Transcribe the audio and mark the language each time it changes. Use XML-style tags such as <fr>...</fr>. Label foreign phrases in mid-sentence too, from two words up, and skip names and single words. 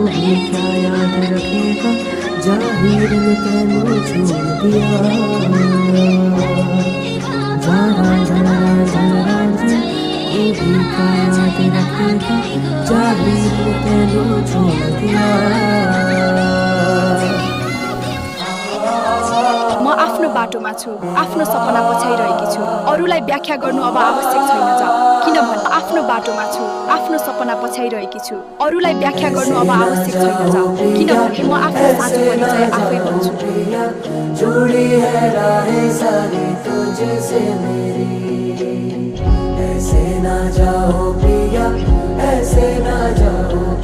<hi>भी क्या याद रखेगा, जाहिर में तेनू छोड़ दिया। जरा जरा जरा तू भी क्या याद रखेगा, जाहिर में तेनू छोड़ दिया।</hi> <ne>म आफ्नो बाटोमा छु, आफ्नो सपना पछ्याइरहेकी छु। अरूलाई व्याख्या गर्नु अब आवश्यक छैन जा, किनभने आफ्नो बाटोमा छु, आफ्नो सपना पछ्याइरहेकी छु। अरूलाई व्याख्या गर्नु अब आवश्यक छैन जा, किनभने म आफ्नो साँचो परिचय आफै भन्छु।</ne> <hi>जुड़ी है राहें सारी तुझसे मेरी, ऐसे ना जाओ पिया, ऐसे ना जाओ।</hi>